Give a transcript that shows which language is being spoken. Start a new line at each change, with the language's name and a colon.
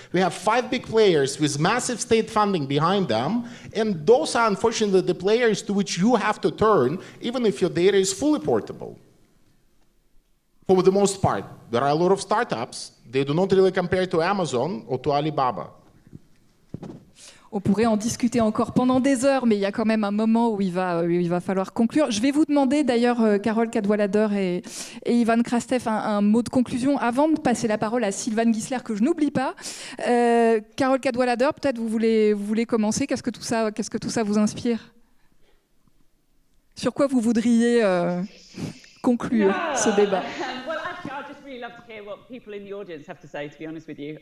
English: We have 5 big players with massive state funding behind them, and those are unfortunately the players to which you have to turn, even if your data is fully portable. For the most part, there are a lot of startups. They do not really compare to Amazon or to Alibaba.
French: On pourrait en discuter encore pendant des heures, mais il y a quand même un moment où il va falloir conclure. Je vais vous demander d'ailleurs, Carole Cadwallader et Ivan Krastev, un mot de conclusion avant de passer la parole à Sylvain Guisler, que je n'oublie pas. Carole Cadwallader, peut-être vous voulez commencer. Qu'est-ce que tout ça vous inspire? Sur quoi vous voudriez conclure ce débat?
English: Well, actually, I'd just really love to hear what people in the audience have to say, to be honest with you.